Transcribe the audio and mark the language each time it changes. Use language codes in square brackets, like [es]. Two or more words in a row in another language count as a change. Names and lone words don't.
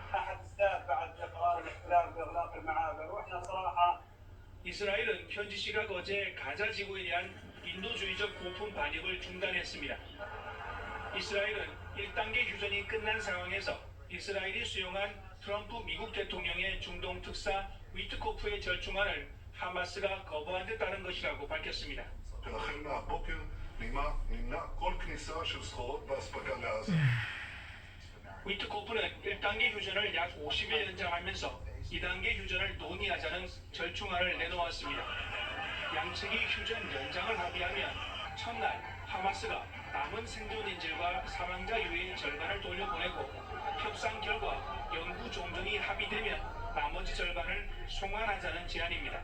[ko] 이스라엘은 현지 시각 어제 가자 지구에 대한 인도주의적 고품 반입을 중단했습니다. 이스라엘은 1단계 휴전이 끝난 상황에서 이스라엘이 수용한 트럼프 미국 대통령의 중동 특사 위트코프의 절충안을 하마스가 거부한 데 따른 것이라고 밝혔습니다. [he] ולכן מהבוקר נמנע כל כניסה של סחורות ואספקה לעזה. [ko] 위트코프는 1단계 휴전을 약 50일 연장하면서 2단계 휴전을 논의하자는 절충안을 내놓았습니다. 양측이 휴전 연장을 합의하면 첫날 하마스가 남은 생존 인질과 사망자 유해의 절반을 돌려보내고 협상 결과 영구 종전이 합의되면 나머지 절반을 송환하자는 제안입니다.